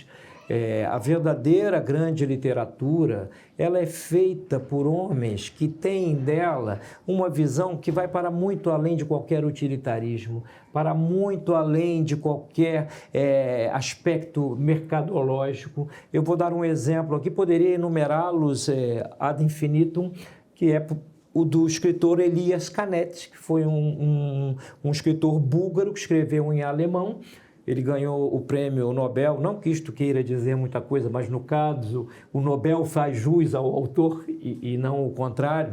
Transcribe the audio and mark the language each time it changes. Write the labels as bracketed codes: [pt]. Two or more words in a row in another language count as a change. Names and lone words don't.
[pt] A verdadeira grande literatura, ela é feita por homens que têm dela uma visão que vai para muito além de qualquer utilitarismo, para muito além de qualquer aspecto mercadológico. Eu vou dar um exemplo aqui, poderia enumerá-los [la] ad infinitum, [pt] que é o do escritor Elias Canetti, que foi um escritor búlgaro que escreveu em alemão. Ele ganhou o prêmio Nobel, não que isto queira dizer muita coisa, mas no caso o Nobel faz jus ao autor e não o contrário.